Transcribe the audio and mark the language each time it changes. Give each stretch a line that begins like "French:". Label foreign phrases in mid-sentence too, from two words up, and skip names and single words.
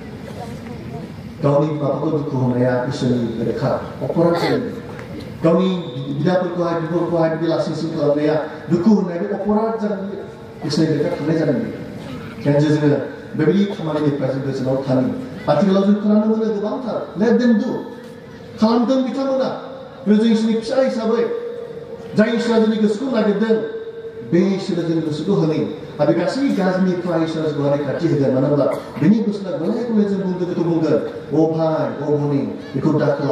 Bodo: गावनि बिमाखौ दुखु होनाया इसोरनि बेरेखा अपराध जायो गावनि बिदाफोरखौहाय बिब'फोरखौहाय बिदि लासिंसिं खालामनाया दुखु होनाया बे अपराध जागोन इसोरनि बेरेखा थांनाय जागोन बेखायनो जोङो बेबायदि खामानिनिफ्राय जों गोजानाव थानो आथिखालाव जों खोनानो मोनो गोबांथार
English: let them do
Bodo: खालामदों बिथांमोना जों इसोरनि फिसा हिसाबै जाय इसोरा जोंनि गोसोखौ नागिरदों बे इसोरा जोंनि गोसोखौ होनो आरो गासै गाज्रिनिफ्राय इसोरा जोंखौ रैखाथि होगोन मानो होनब्ला बेनि गोसोआ गले गले जों बेखौ बुंगोन अ भाइ अ भनि बेखौ दा खालाम